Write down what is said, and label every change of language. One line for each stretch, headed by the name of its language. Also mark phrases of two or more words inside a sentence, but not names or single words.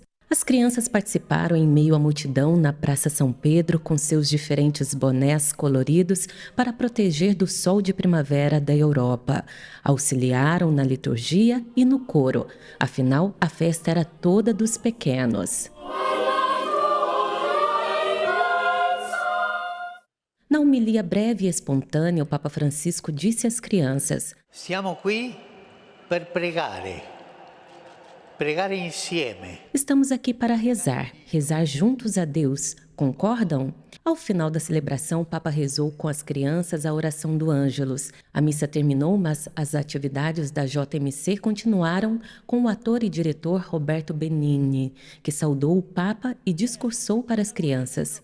Portuguese: As crianças participaram em meio à multidão na Praça São Pedro com seus diferentes bonés coloridos para proteger do sol de primavera da Europa. Auxiliaram na liturgia e no coro, afinal a festa era toda dos pequenos. Na homilia breve e espontânea, o Papa Francisco disse às crianças:
Italian: Siamo qui per pregare, pregare insieme.
Portuguese: Estamos aqui para rezar, rezar juntos a Deus. Concordam? Ao final da celebração, o Papa rezou com as crianças a oração do Ângelus. A missa terminou, mas as atividades da JMC continuaram com o ator e diretor Roberto Benigni, que saudou o Papa e discursou para as crianças.